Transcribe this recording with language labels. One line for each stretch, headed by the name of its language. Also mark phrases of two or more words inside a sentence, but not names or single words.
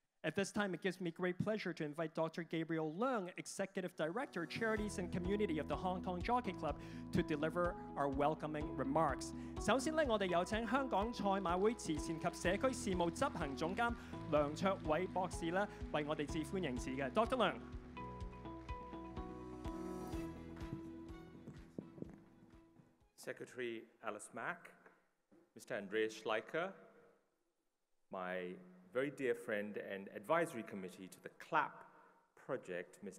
English: At this time, it gives me great pleasure to invite Dr. Gabriel Leung, Executive Director, Charities and Community of the Hong Kong Jockey Club, to deliver our welcoming remarks.
Cantonese: 首先咧，我哋有請香港賽馬會慈善及社區事務執行總監梁卓偉博士咧，為我哋致歡迎詞嘅 Dr. Leung。
English: Secretary Alice Mack, Mr. Andreas Schleicher, my very dear friend and advisory committee to the CLAP project, Ms.